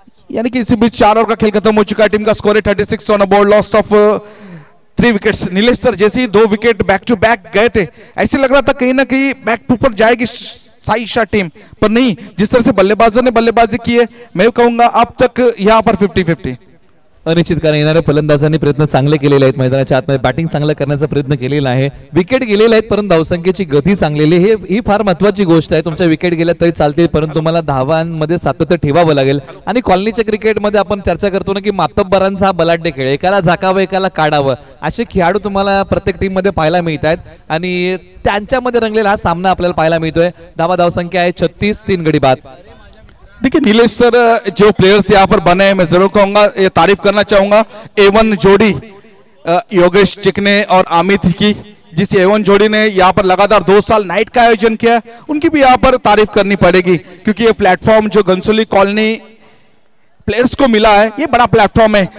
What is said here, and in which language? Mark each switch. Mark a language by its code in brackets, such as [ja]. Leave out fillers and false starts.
[hi] यानी कि इसी बीच 4 ओवर का खेल खत्म हो चुका है। टीम का स्कोर है 36 on board, loss of 3 wickets. Nilesh sir जैसे ही 2 विकेट बैक टू बैक गए थे, ऐसे लग रहा था कहीं ना कहीं बैक टू पर जाएगी साईशा टीम, पर नहीं, जिस तरह से बल्लेबाजों ने बल्लेबाजी की है, मैं कहूंगा अब तक यहां पर 50-50। [mr] अनिश्चित कारण येणाऱ्या फलंदाजांनी प्रयत्न चांगले केलेले आहेत, मैदानाच्या आतमध्ये बॅटिंग चांगलं करण्याचा प्रयत्न केलेला आहे, विकेट गेलेले आहेत, परंतु धावसंख्येची गती चांगलेली आहे, ही फार महत्त्वाची गोष्ट आहे। तुमच्या विकेट गेल्या तरी चालतील, परंतु तुम्हाला धावांमध्ये सातत्य ठेवावं लागेल। आणि कॉलनीच्या क्रिकेटमध्ये आपण चर्चा करतो ना की मातब्बरांचा हा बलाढ्य खेळ, एकाला झाकावं एकाला काढावं, असे खेळाडू तुम्हाला प्रत्येक टीम मध्ये पाहायला मिळत आहेत, आणि त्यांच्यामध्ये रंगलेला हा सामना आपल्याला पाहायला मिळतोय। धावसंख्या आहे 36, 3 गडी बाद। [hi] देखिए नीलेश सर, जो प्लेयर्स यहाँ पर बने हैं, मैं जरूर कहूंगा, ये तारीफ करना चाहूंगा A1 जोड़ी योगेश चिकने और अमित की, जिस A1 जोड़ी ने यहाँ पर लगातार 2 साल नाइट का आयोजन किया, उनकी भी यहाँ पर तारीफ करनी पड़ेगी, क्योंकि ये प्लेटफॉर्म जो घनसोली कॉलोनी प्लेयर्स को मिला है, ये बड़ा प्लेटफॉर्म है।